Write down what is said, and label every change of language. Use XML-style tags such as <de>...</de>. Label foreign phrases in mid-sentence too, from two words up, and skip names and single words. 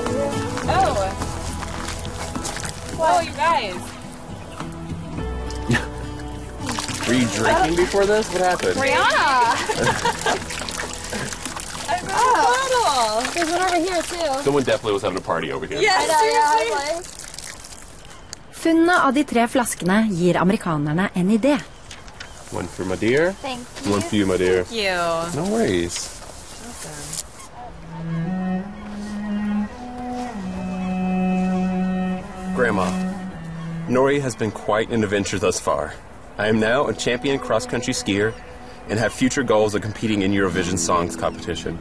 <en>Oh. Whoa, you guys. Were you drinking before this? What happened? Brianna! I brought a bottle. There's one over here, too. Someone definitely was having a party over here. Yes, seriously.</en> <no>Funnet av de 3 flaskene gir amerikanerne en idé.</no> <en>One for my dear. Thank you. One for you, my dear. Thank you. No worries. Grandma, Norge has been quite an adventure thus far. I am now a champion cross-country skier and have future goals of competing in Eurovision Songs competition.</en>